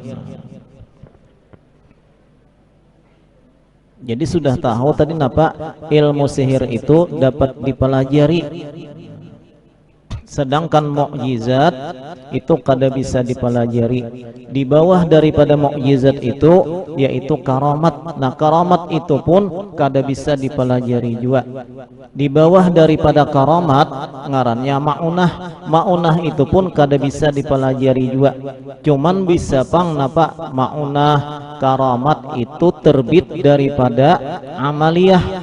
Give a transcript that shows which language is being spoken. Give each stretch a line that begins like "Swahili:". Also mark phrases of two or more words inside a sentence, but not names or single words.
Banjar: Jadi sudah tahu tadi ilmu sihir itu dapat dipelajari, sedangkan mukjizat itu kada bisa dipelajari. Di bawah daripada mukjizat itu yaitu karamat. Nah, karamat itu pun kada bisa dipelajari juga. Di bawah daripada karamat ngarannya maunah. Maunah itu pun kada bisa dipelajari juga. Cuman bisa maunah karamat itu terbit daripada amaliyah.